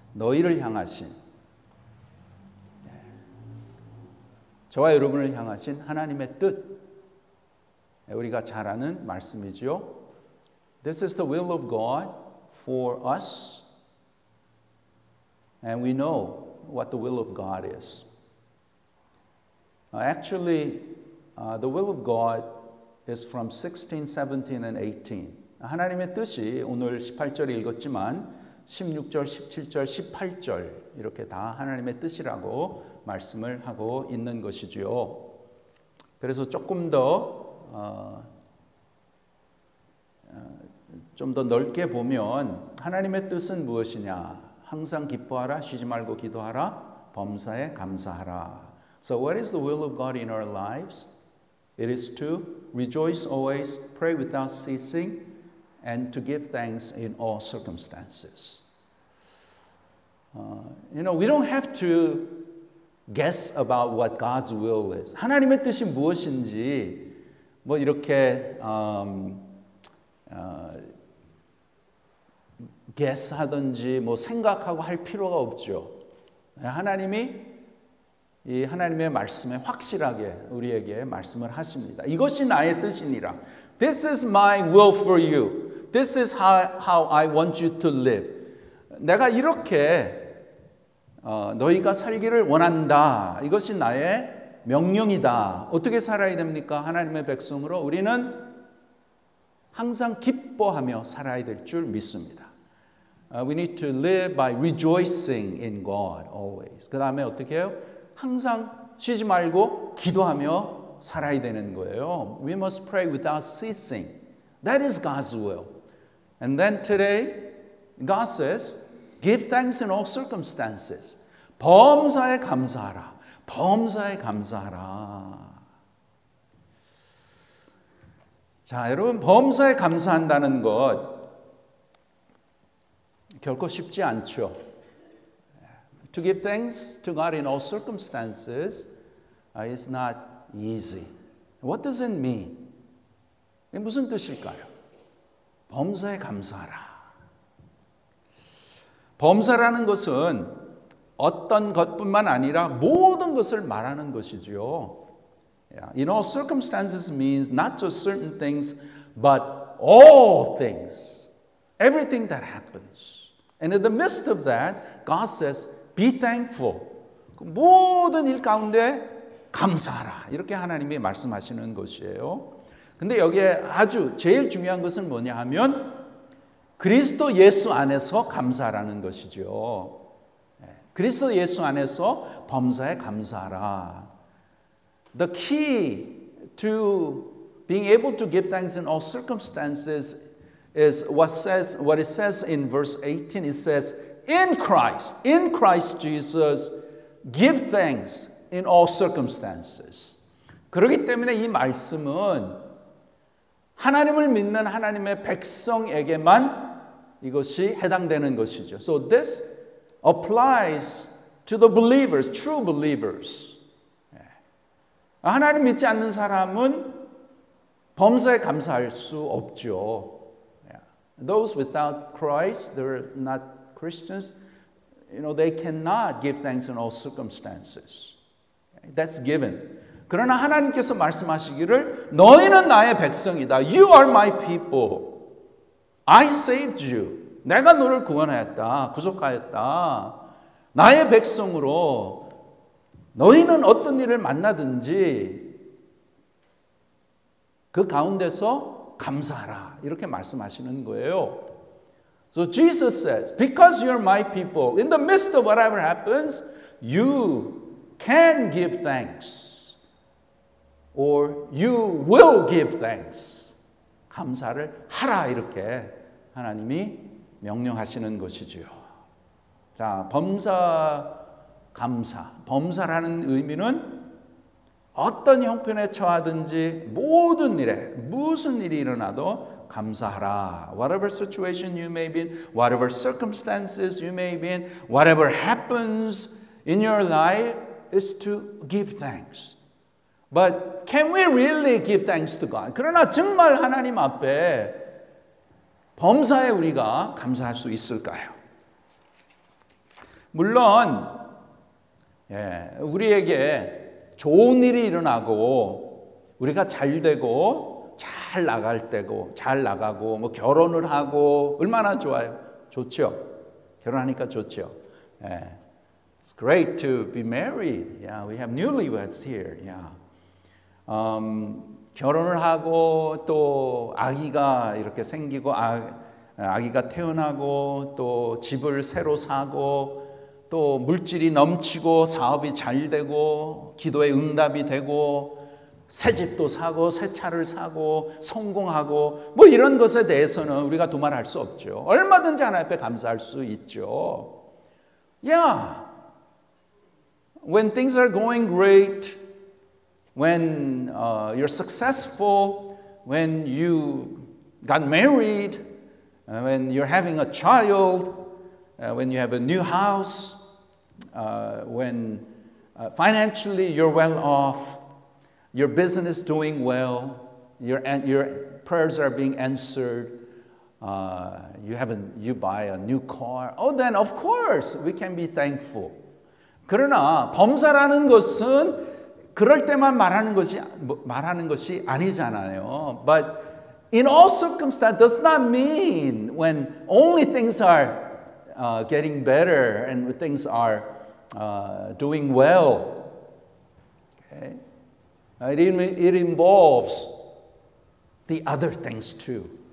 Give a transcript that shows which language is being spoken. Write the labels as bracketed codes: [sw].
[ko] 너희를 향하신, 저와 여러분을 향하신 하나님의 뜻, 우리가 잘 아는 말씀이죠. [en] This is the will of God for us, and we know what the will of God is. Actually, the will of God is from 16, 17, and 18. [ko] 하나님의 뜻이 오늘 18절에 읽었지만 16절, 17절, 18절 이렇게 다 하나님의 뜻이라고 말씀을 하고 있는 것이지요. 그래서 조금 더 좀 더 넓게 보면 하나님의 뜻은 무엇이냐? 항상 기뻐하라, 쉬지 말고 기도하라, 범사에 감사하라. [en] So what is the will of God in our lives? It is to rejoice always, pray without ceasing, and to give thanks in all circumstances. We don't have to guess about what God's will is. [ko] 하나님의 뜻이 무엇인지 뭐 이렇게 guess하든지 뭐 생각하고 할 필요가 없죠. 하나님이 이 하나님의 말씀에 확실하게 우리에게 말씀을 하십니다. 이것이 나의 뜻이니라. [en] This is my will for you. This is how I want you to live. [ko] 내가 이렇게 너희가 살기를 원한다. 이것이 나의 명령이다. 어떻게 살아야 됩니까? 하나님의 백성으로 우리는 항상 기뻐하며 살아야 될 줄 믿습니다. [en] We need to live by rejoicing in God always. [ko] 그 다음에 어떻게 해요? 항상 쉬지 말고 기도하며 살아야 되는 거예요. [en] We must pray without ceasing. That is God's will. And then today, God says, give thanks in all circumstances. [ko] 범사에 감사하라. 범사에 감사하라. 자, 여러분, 범사에 감사한다는 것 결코 쉽지 않죠. [en] To give thanks to God in all circumstances is not easy. What does it mean? [ko] 무슨 뜻일까요? 범사에 감사하라. 범사라는 것은 어떤 것뿐만 아니라 모든 것을 말하는 것이지요. [en] In all circumstances means not just certain things, but all things. Everything that happens. And in the midst of that, God says, be thankful. [ko] 모든 일 가운데 감사하라. 이렇게 하나님이 말씀하시는 것이에요. 근데 여기에 아주 제일 중요한 것은 뭐냐 하면 그리스도 예수 안에서 감사하라는 것이죠. 그리스도 예수 안에서 범사에 감사하라. [en] The key to being able to give thanks in all circumstances is what it says in verse 18. It says, in Christ Jesus, give thanks in all circumstances. [ko] 그렇기 때문에 이 말씀은 하나님을 믿는 하나님의 백성에게만 이것이 해당되는 것이죠. [en] So this applies to the believers, true believers. [ko] 하나님 믿지 않는 사람은 범사에 감사할 수 없죠. [en] Those without Christ, they're not Christians, they cannot give thanks in all circumstances. That's given. [ko] 그러나 하나님께서 말씀하시기를 너희는 나의 백성이다. [en] You are my people. I saved you. [ko] 내가 너를 구원하였다. 구속하였다. 나의 백성으로 너희는 어떤 일을 만나든지 그 가운데서 감사하라. 이렇게 말씀하시는 거예요. [en] So Jesus says, because you're my people, in the midst of whatever happens, you can give thanks. Or you will give thanks. [ko] 감사를 하라. 이렇게 하나님이 명령하시는 것이지요. 자, 범사, 감사. 범사라는 의미는 어떤 형편에 처하든지 모든 일에 무슨 일이 일어나도 감사하라. [en] Whatever situation you may be in, whatever circumstances you may be in, whatever happens in your life is to give thanks. But can we really give thanks to God? [ko] 그러나 정말 하나님 앞에 범사에 우리가 감사할 수 있을까요? 물론 우리에게 좋은 일이 일어나고 우리가 잘 되고 잘 나갈 때고 잘 나가고 뭐 결혼을 하고 얼마나 좋아요. 좋죠. 결혼하니까 좋죠. [en] It's great to be married. Yeah, we have newlyweds here. Yeah. [ko] 결혼을 하고 또 아기가 이렇게 생기고 아기가 태어나고 또 집을 새로 사고 또 물질이 넘치고 사업이 잘 되고 기도에 응답이 되고 새 집도 사고 새 차를 사고 성공하고 뭐 이런 것에 대해서는 우리가 두말할 수 없죠. 얼마든지 하나님 앞에 감사할 수 있죠. [en] Yeah. When things are going great, when you're successful, when you got married, when you're having a child, when you have a new house, when financially you're well off, your business is doing well, your prayers are being answered, you buy a new car, then of course we can be thankful. [ko] 그러나 범사라는 것은 그럴 때만 말하는 것이 아니잖아요. [en] But in all circumstances does not mean when only things are getting better and things are doing well. Okay? It involves the other things too.